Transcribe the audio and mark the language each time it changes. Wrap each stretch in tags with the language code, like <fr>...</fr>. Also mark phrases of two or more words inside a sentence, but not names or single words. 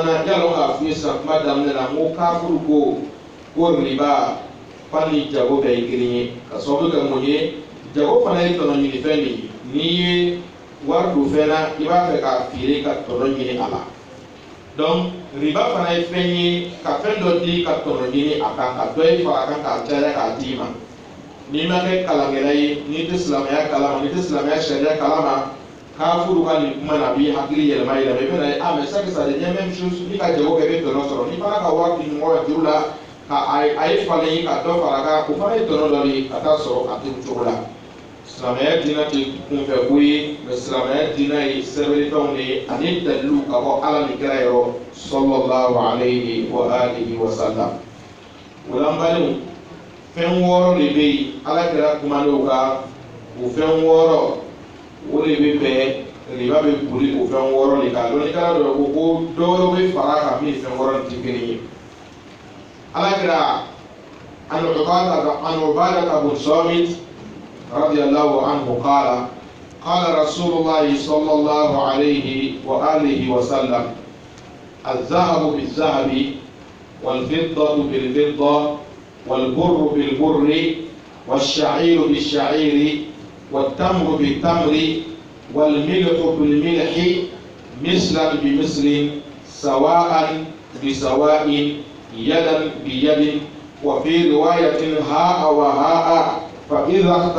<bm>na yalɔ k'a f'i ye sisan kuma daminɛ la n ko kafuru ko riba fani jago bɛɛ ye kelen ye ka sababu kɛ mun ye jago fana ye tɔnɔ ɲini fɛn de ye n'i ye wari don fɛn na i b'a fɛ k'a feere ka tɔnɔ ɲini a la donc riba fana ye fɛn ye ka fɛn dɔ di ka tɔnɔ ɲini a kan ka dɔ ye fara a kan k'a caya k'a d'i ma n'i ma kɛ kalankɛla ye n'i tɛ silamɛya kalama n'i tɛ silamɛya sariya kalama kafuru ka nin kuma na bi hakili yɛlɛma yɛlɛma i bɛna ye a</bm> <fr>mais ça que ça devient même chose</fr> <bm>ni ka jago kɛ i bɛ tɔnɔ sɔrɔ ni fana ka wari di mɔgɔ ka juru la ka a ye falen ye ka dɔ fara kan o fana ye tɔnɔ dɔ de ye ka taa sɔrɔ a tɛ cogo la silamɛya diinɛ tɛ kunfɛ ko ye mais silamɛya diinɛ ye sɛbɛnfɛnw de ye ani dalilu ka bɔ ala ni kira yɔrɔ</bm> <ar>صلى الله عليه وعلى آله وسلم</ar> <bm>o la n badenw fɛn wɔɔrɔ de bɛ yen ala kira kumadenw kan o fɛn wɔɔrɔ o de bɛ bɛn riba bɛ boli o fɛn wɔɔrɔ de kan dɔnni kala dɔ ko dɔwɛrɛ bɛ fara kan min fɛn wɔɔrɔ tɛ kelen ye ala kira</bm> <ar>عن عبادة بن الصامت رضي الله عنه قال قال رسول الله صلى الله عليه و آله وسلم الذهب بالذهب والفضة بالفضة والبر بالبر والشعير بالشعير والتمر بالتمر والملح بالملح مثلا بمثل سواء بسواء يدا بيد وفي رواية هاء وهاء فإذا</ar>